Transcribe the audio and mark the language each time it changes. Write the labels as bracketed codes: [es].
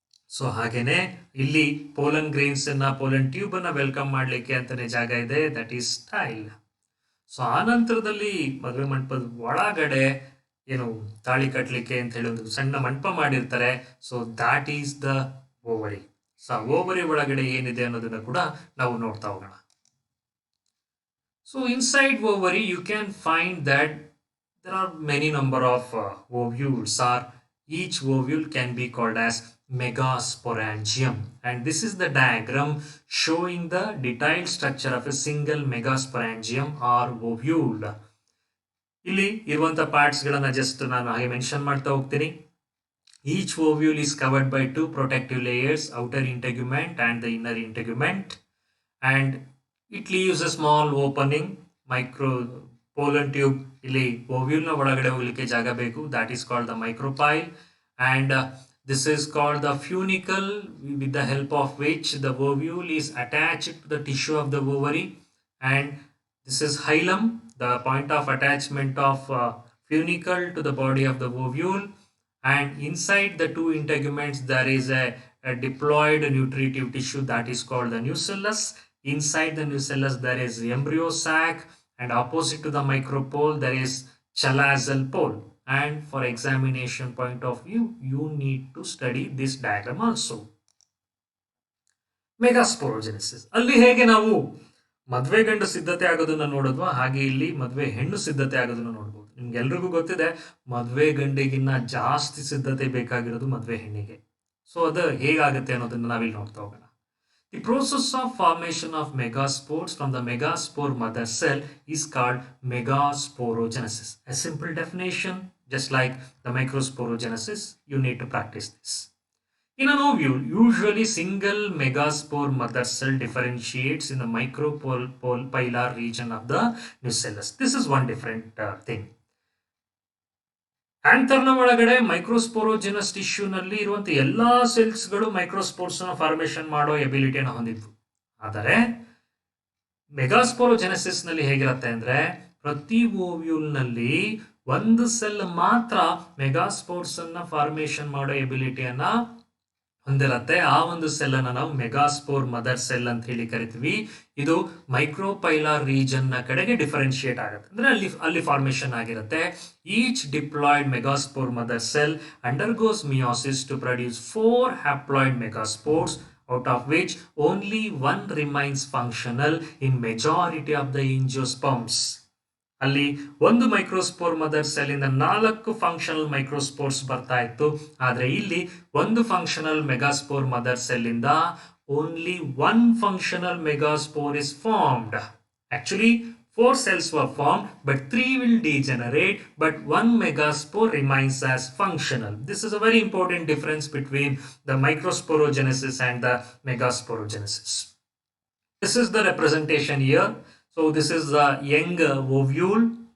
[kn] So ಹಾಗೇನೆ ಇಲ್ಲಿ pollen grains ಅನ್ನ ಪೋಲನ್ ಟ್ಯೂಬ್ ಅನ್ನ ವೆಲ್ಕಮ್ ಮಾಡ್ಲಿಕ್ಕೆ ಅಂತಾನೆ ಜಾಗ ಇದೆ, [en] That is style. [kn] ಸೊ ಆ ನಂತರದಲ್ಲಿ ಮದುವೆ ಮಂಟಪದ ಒಳಗಡೆ ಏನು ತಾಳಿ ಕಟ್ಲಿಕ್ಕೆ ಅಂತ ಹೇಳಿ ಒಂದು ಸಣ್ಣ ಮಂಟಪ ಮಾಡಿರ್ತಾರೆ. [en] So that is the ovary. [kn] So ovary ಒಳಗಡೆ ಏನಿದೆ ಅನ್ನೋದನ್ನ ಕೂಡ ನಾವು ನೋಡ್ತಾ ಹೋಗೋಣ. [en] So inside ovary you can find that there are many number of ovules, or each ovule can be called as megasporangium, and this is the diagram showing the detailed structure of a single megasporangium or ovule. [kn] ಇಲ್ಲಿ ಇರುವಂತ parts ಗಳನ್ನ just ನಾನು ಹಾಗೆ mention ಮಾಡ್ತಾ ಹೋಗ್ತೀನಿ. [en] Each ovule is covered by two protective layers, outer integument and the inner integument, and it leaves a small opening, micro pollen tube. [kn] ಇಲ್ಲಿ ovule ನ ಒಳಗಡೆ ಹೋಗ್ಲಿಕ್ಕೆ ಜಾಗ ಬೇಕು, [en] that is called the micropyle, and this is called the funicle, with the help of which the ovule is attached to the tissue of the ovary, and this is hilum, the point of attachment of funicle to the body of the ovule, and inside the two integuments there is a diploid nutritive tissue that is called the nucellus. Inside the nucellus there is the embryo sac, and opposite to the micropole there is chalazal pole. And for examination point of view you need to study this diagram also. [kn] ಮೆಗಾಸ್ಪೋರೋಜೆನೆಸಿಸ್ ಅಲ್ಲಿ ಹೇಗೆ ನಾವು ಮದ್ವೆ ಗಂಡು ಸಿದ್ಧತೆ ಆಗೋದನ್ನ ನೋಡಿದ್ವಾ, ಹಾಗೆ ಇಲ್ಲಿ ಮದ್ವೆ ಹೆಣ್ಣು ಸಿದ್ಧತೆ ಆಗೋದನ್ನ ನೋಡ್ಬೋದು. ನಿಮ್ಗೆಲ್ರಿಗೂ ಗೊತ್ತಿದೆ ಮದ್ವೆ ಗಂಡಿಗಿನ್ನ ಜಾಸ್ತಿ ಸಿದ್ಧತೆ ಬೇಕಾಗಿರೋದು ಮದ್ವೆ ಹೆಣ್ಣಿಗೆ. ಸೊ ಅದು ಹೇಗಾಗುತ್ತೆ ಅನ್ನೋದನ್ನ ನಾವಿಲ್ಲಿ ನೋಡ್ತಾ ಹೋಗೋಣ. [en] The process of formation of megaspores from the megaspore mother cell is called megasporogenesis. A simple definition, just like the microsporogenesis, you need to practice this. In an ovule, usually single megaspore mother cell differentiates in the micropylar region of the nucellus. This is one different thing. [kn] ಆಂಥರ್ನ ಒಳಗಡೆ ಮೈಕ್ರೋಸ್ಪೋರೋಜೆನಸ್ tissue ನಲ್ಲಿ ಇರುವಂತ ಎಲ್ಲಾ cells ಗಳು ಮೈಕ್ರೋಸ್ಪೋರ್ಸ್ ನ formation ಮಾಡೋ ಎಬಿಲಿಟಿಯನ್ನು ಹೊಂದಿದ್ವು. ಆದರೆ ಮೆಗಾಸ್ಪೋರೋಜೆನೆಸಿಸ್ ನಲ್ಲಿ ಹೇಗಿರುತ್ತೆ ಅಂದ್ರೆ ಪ್ರತಿ ಓವ್ಯೂಲ್ ನಲ್ಲಿ ಒಂದು ಸೆಲ್ ಮಾತ್ರ ಮೆಗಾಸ್ಪೋರ್ಸ್ ಅನ್ನ ಫಾರ್ಮೇಶನ್ ಮಾಡೋ ಎಬಿಲಿಟಿಯನ್ನ ಹೊಂದಿರತ್ತೆ. ಆ ಒಂದು ಸೆಲ್ ಅನ್ನ ನಾವು ಮೆಗಾಸ್ಪೋರ್ ಮದರ್ ಸೆಲ್ ಅಂತ ಹೇಳಿ ಕರಿತೀವಿ. ಇದು ಮೈಕ್ರೋಪೈಲಾರ್ ರೀಜನ್ ನ ಕಡೆಗೆ ಡಿಫರೆನ್ಶಿಯೇಟ್ ಆಗುತ್ತೆ, ಅಂದ್ರೆ ಅಲ್ಲಿ ಫಾರ್ಮೇಶನ್ ಆಗಿರುತ್ತೆ. [en] Each diploid megaspore mother cell undergoes meiosis to produce 4 haploid megaspores, out of which only one remains functional in majority of the angiosperms. [kn] ಅಲ್ಲಿ ಒಂದು ಮೈಕ್ರೋಸ್ಪೋರ್ ಮದರ್ ಸೆಲ್ ಇಂದ 4 ಫಂಕ್ಷನಲ್ ಮೈಕ್ರೋಸ್ಪೋರ್ಸ್ ಬರ್ತಾ ಇತ್ತು. ಆದ್ರೆ ಇಲ್ಲಿ ಒಂದು ಫಂಕ್ಷನಲ್ ಮೆಗಾಸ್ಪೋರ್ ಮದರ್ ಸೆಲ್ ಇಂದ [en] only one functional megaspore is formed. Actually 4 cells were formed, but 3 will degenerate, but 1 megaspore remains as functional. This is a very important difference between the microsporogenesis and the megasporogenesis. This is the representation here. So this is the young ovule.